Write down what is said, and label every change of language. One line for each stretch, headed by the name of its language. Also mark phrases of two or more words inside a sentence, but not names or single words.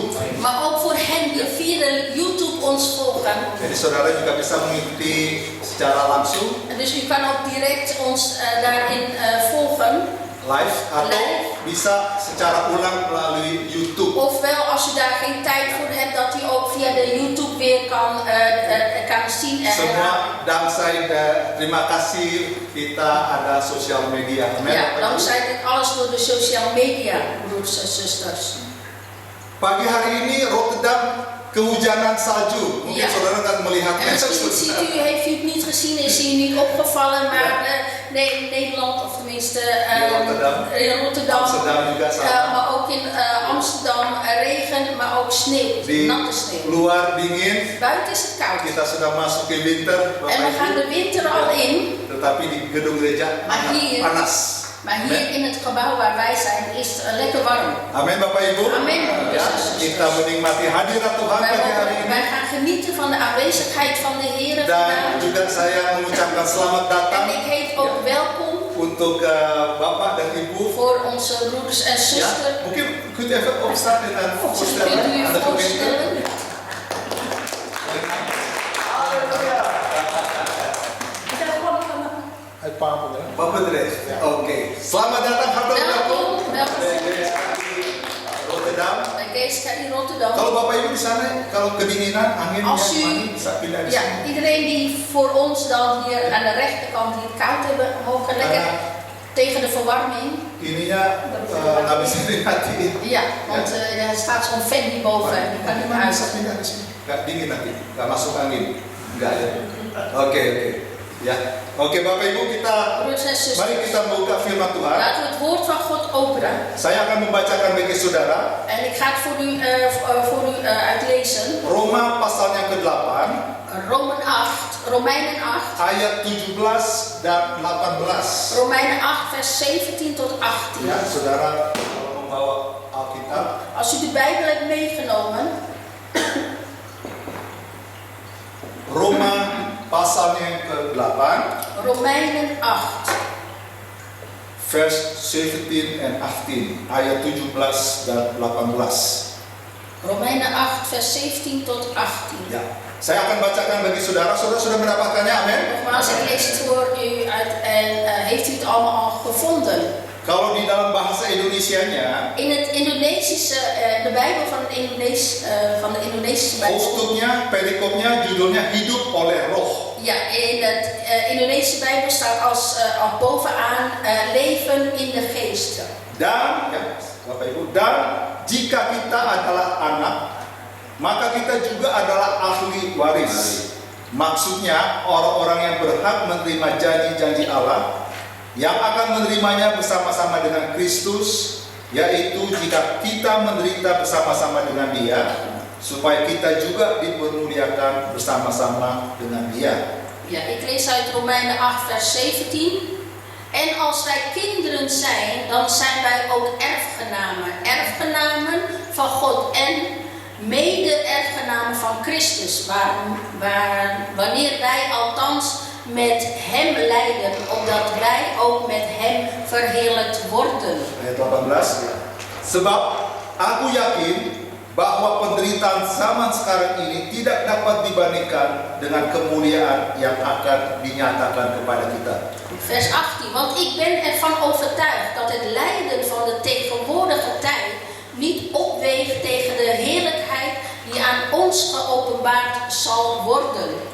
Dutch: Maar ook voor hen die via de YouTube ons volgen.
Indonesian: Jadi saudara juga bisa mengikuti secara langsung
Dutch: Dus u kan ook direct ons daarin volgen.
Indonesian: live atau
Dutch: Live.
Indonesian: bisa secara ulang melalui YouTube.
Dutch: Ofwel, als u daar geen tijd voor hebt, dat u ook via de YouTube weer kan zien. En
Indonesian: Semua
Dutch: dankzij de
Indonesian: terima kasih kita ada sosial media. Amin.
Dutch: ja, dankzij dit alles door de
English: social media,
Dutch: broers en zusters.
Indonesian: Pagi hari ini Rotterdam kehujanan salju. Mungkin
Dutch: Ja.
Indonesian: saudara kan melihatnya.
Dutch: En misschien ziet u, heeft u het niet gezien, is u niet opgevallen, maar nee, Nederland, of tenminste Rotterdam. in Rotterdam,
Indonesian: Amsterdam juga sama.
Dutch: maar ook in Amsterdam regen, maar ook sneeuw,
Indonesian: Di
Dutch: natte sneeuw.
Indonesian: luar dingin,
Dutch: Buiten is het koud.
Indonesian: kita sudah masuk ke winter, Bapak
Dutch: En we gaan
Indonesian: Ibu.
Dutch: de winter al in,
Indonesian: Tetapi di gedung gereja
Dutch: Maar hier-
Indonesian: panas.
Dutch: maar hier in het gebouw waar wij zijn is het lekker warm.
Indonesian: Amin Bapak Ibu.
Dutch: Amin.
Indonesian: Ya, kita menikmati hadirat Tuhan
Dutch: Wij,
Indonesian: pagi hari
Dutch: wij
Indonesian: ini.
Dutch: gaan genieten van de aanwezigheid van de Heer
Indonesian: Dan
Dutch: vandaag.
Indonesian: juga saya mengucapkan selamat datang
Dutch: En ik heet ook welkom
Indonesian: untuk Bapak dan Ibu.
Dutch: voor onze broeders en
Indonesian: Ya,
Dutch: zusters. mungkin kunt even opstaan dan Kunt u voorstellen je aan de gemeente. voorstellen? Uit Papendrecht. Papendrecht.
Indonesian: Oke. Selamat datang,
Dutch: hartelijk welkom. Welkom, welkom Bij GSKI Rotterdam. bij GSKI Rotterdam.
Indonesian: Kalau Bapak Ibu di sana, kalau kedinginan, angin
Dutch: Als
Indonesian: yang
Dutch: u-
Indonesian: panik, bisa pindah di
Dutch: Ja,
Indonesian: sini.
Dutch: iedereen die voor ons dan hier aan de rechterkant die het koud hebben, mogen lekker tegen de verwarming.
Indonesian: Ininya nggak bisa dimatiin.
Dutch: Ja, want er staat zo'n fan hierboven en die kan niet meer
Indonesian: Bisa
Dutch: uit.
Indonesian: pindah di sini. Nggak dingin nanti, nggak masuk angin. Nggak ya. Oke. Ya. Oke Bapak Ibu, kita
Dutch: Broeders en
Indonesian: mari
Dutch: zusters,
Indonesian: kita buka firman Tuhan.
Dutch: laten we het woord van God openen.
Indonesian: Saya akan membacakan bagi saudara
Dutch: En ik ga het voor u uitlezen.
Indonesian: Roma pasal yang ke-8
Dutch: Romeinen 8,
Indonesian: ayat 17 dan 18.
Dutch: Romeinen 8 vers 17 tot 18.
Indonesian: Ya, saudara kalau membawa Alkitab,
Dutch: Als u de Bijbel hebt meegenomen,
Indonesian: pasalnya yang ke-8,
Dutch: Romeinen 8.
Indonesian: vers 17 and 18, ayat 17 dan 18.
Dutch: Romeinen 8 vers 17 tot 18.
Indonesian: Ya, saya akan bacakan bagi saudara. Saudara sudah mendapatkannya, amin?
Dutch: Nogmaals, ik lees het voor u uit en heeft u het allemaal al gevonden?
Indonesian: Kalau di dalam bahasa Indonesianya,
Dutch: In het Indonesische, de Bijbel van de Indonesische Bijbel.
Indonesian: hoofdstuknya, perikopnya, judulnya hidup oleh roh.
Dutch: Ja, in het Indonesische Bijbel staat als bovenaan leven in de geest.
Indonesian: Dan, ya, Bapak Ibu, dan jika kita adalah anak, maka kita juga adalah ahli waris. Maksudnya orang-orang yang berhak menerima janji-janji Allah, yang akan menerimanya bersama-sama dengan Kristus, yaitu jika kita menderita bersama-sama dengan Dia, supaya kita juga dipermuliakan bersama-sama dengan Dia.
Dutch: Ja, ik lees uit Romeinen 8 vers 17. En als wij kinderen zijn, dan zijn wij ook erfgenamen. Erfgenamen van God en mede-erfgenamen van Christus. Wanneer wij althans met hem lijden, opdat wij ook met hem verheerlijkt worden.
Indonesian: Ayat 18. Sebab aku yakin bahwa penderitaan zaman sekarang ini tidak dapat dibandingkan dengan kemuliaan yang akan dinyatakan kepada kita.
Dutch: Vers 18. Want ik ben ervan overtuigd dat het lijden van de tegenwoordige tijd niet opweegt tegen de heerlijkheid die aan ons geopenbaard zal worden.